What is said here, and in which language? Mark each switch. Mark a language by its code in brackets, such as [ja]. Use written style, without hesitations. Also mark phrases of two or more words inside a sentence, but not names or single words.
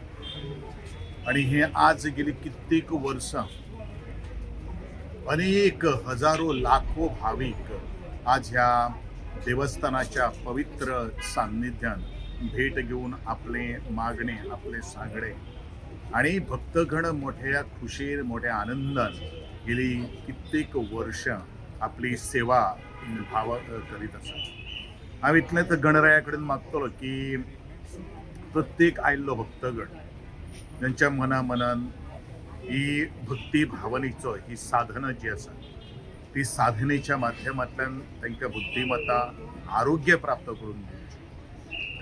[mr] आणि हे आज गेली कित्येक वर्षां अनेक हजारो लाखो भाविक आज ह्या देवस्थानाच्या पवित्र सान्निध्यान भेट घेऊन आपले मागणे आपले सांगणे आणि भक्तगण मोठ्या खुशीर मोठ्या आनंदान गेली कित्येक वर्ष आपली सेवा भाव करीत असतात. [kok] हांव इतलें तर गणराया कडेन मागतलो की प्रत्येक आयिल्लो भक्तगण ज्यांच्या मनान ही भक्ती भावनेचो ही साधना जी आसा ती साधनेच्या माध्यमांतल्यान तांकां बुद्धिमत्ता आरोग्य प्राप्त करून दिवचें.